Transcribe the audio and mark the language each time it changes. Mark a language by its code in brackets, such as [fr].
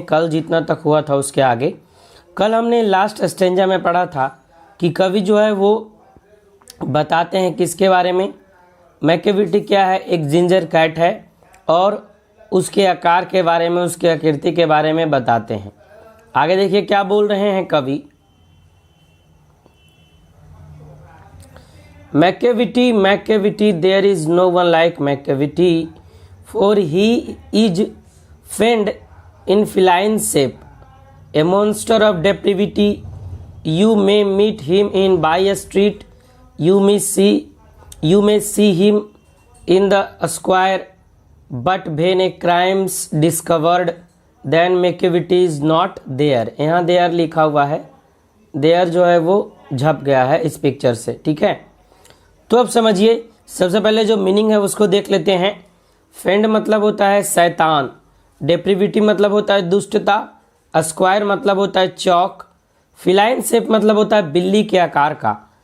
[hi] कल जितना तक हुआ था उसके आगे, कल हमने लास्ट स्टेंजा में पढ़ा था कि कवि जो है वो बताते हैं किसके बारे में। मैकेविटी क्या है? एक जिंजर कैट है और उसके आकार के बारे में, उसके आकृति के बारे में बताते हैं। आगे देखिए क्या बोल रहे हैं कवि। [en] Macavity there is no one like Macavity, for he is feigned in feline shape, a monster of depravity. You may meet him in by a street, you may see him in the square, but when a crime's discovered, then Macavity is not there. [hi] यहाँ there लिखा हुआ है, there जो है वो झप गया है इस पिक्चर से, ठीक है। तो अब समझिए, सबसे पहले जो मीनिंग है उसको देख लेते हैं। फेंड मतलब होता है शैतान, डेप्रिविटी मतलब होता है दुष्टता, स्क्वायर मतलब होता है चौक, फिलाइन शेप मतलब होता है बिल्ली के आकार का।